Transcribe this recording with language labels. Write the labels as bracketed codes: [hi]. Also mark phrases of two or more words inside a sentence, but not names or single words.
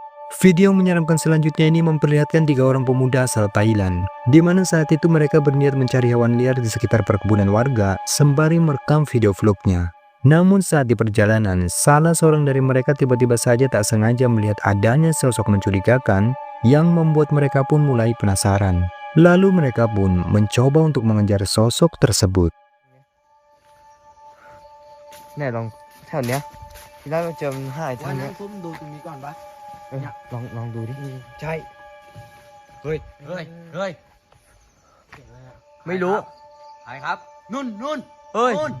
[id] Video menyeramkan selanjutnya ini memperlihatkan 3 orang pemuda asal Thailand, di mana saat itu mereka berniat mencari hewan liar di sekitar perkebunan warga sembari merekam video vlognya. Namun saat di perjalanan, salah seorang dari mereka tiba-tiba saja tak sengaja melihat adanya sosok mencurigakan yang membuat mereka pun mulai penasaran. Lalu mereka pun mencoba untuk mengejar sosok tersebut. [th] ไหนลองแถวเนี้ยทีแรกเราเจอมันหายทางเนี้ย ซุ่มดูตรงนี้ก่อนปะ ลองดูดิ ใช่ เฮ้ยไม่รู้ ใครครับนุ่น เฮ้ย